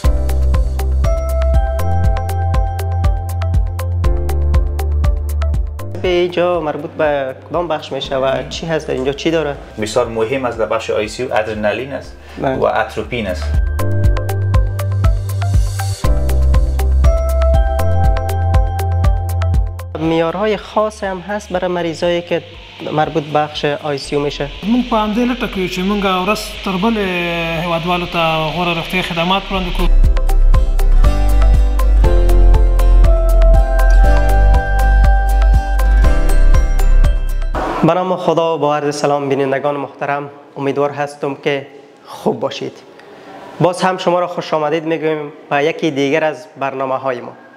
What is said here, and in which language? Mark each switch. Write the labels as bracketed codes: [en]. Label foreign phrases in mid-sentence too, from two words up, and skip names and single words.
[fa] به اینجا مربوط به کدام بخش میشه و چی هست در اینجا، چی داره؟ بسیار مهم است در بخش ICU ادرنالین است و اتروپین است. معیارهای خاص هم هست برای مریضایی که مربوط به بخش ICU میشه. [ps] موږ په همدې لټه کې چې موږ ورځ تر بلې هیوادوالو ته غوره روغتیایي خدمات وړاندې کړو. [fa] به نام خدا و با عرض سلام بینندگان محترم، امیدوار هستم که خوب باشید. باز هم شما را خوش آمدید میگویم به یکی دیگر از برنامه های ما.